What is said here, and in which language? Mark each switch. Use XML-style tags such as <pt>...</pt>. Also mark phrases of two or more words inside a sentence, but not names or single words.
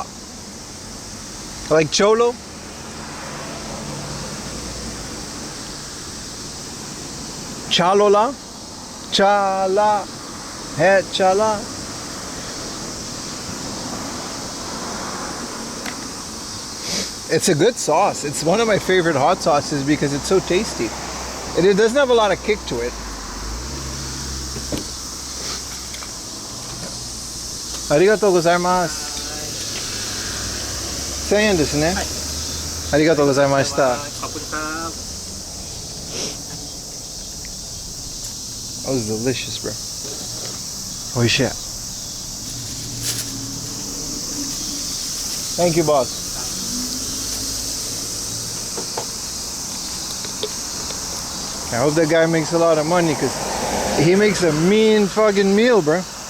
<en>Like cholo? Chalola? Chala. He chala. It's a good sauce. It's one of my favorite hot sauces because it's so tasty. And it doesn't have a lot of kick to it.</en> <ja>ありがとうございます. 1000円ですね。ありがとうございました。</ja> <th>ขอบคุณครับ</th> <en>That was delicious, bro. Oh shit. Thank you, boss. I hope that guy makes a lot of money because he makes a mean fucking meal, bro.</en>